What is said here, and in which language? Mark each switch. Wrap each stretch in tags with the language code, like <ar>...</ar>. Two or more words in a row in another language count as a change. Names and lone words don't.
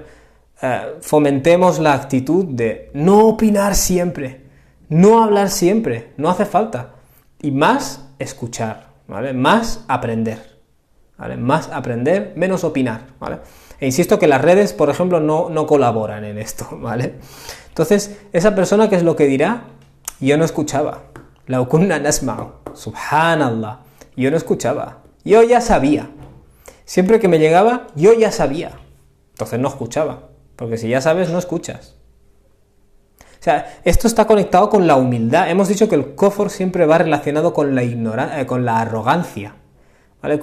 <es>Fomentemos la actitud de no opinar siempre, no hablar siempre, no hace falta, y más escuchar, ¿vale? Más aprender, ¿vale? Más aprender, menos opinar, ¿vale? E insisto que las redes, por ejemplo, no colaboran en esto, ¿vale? Entonces, esa persona, ¿qué es lo que dirá? Yo no escuchaba.</es> <ar>لا كنا نسمع، سبحان الله.</ar> <es>Yo no escuchaba. Yo ya sabía. Siempre que me llegaba, yo ya sabía. Entonces no escuchaba. Porque si ya sabes, no escuchas. O sea, esto está conectado con la humildad. Hemos dicho que el kufr siempre va relacionado con la arrogancia, ¿vale?</es>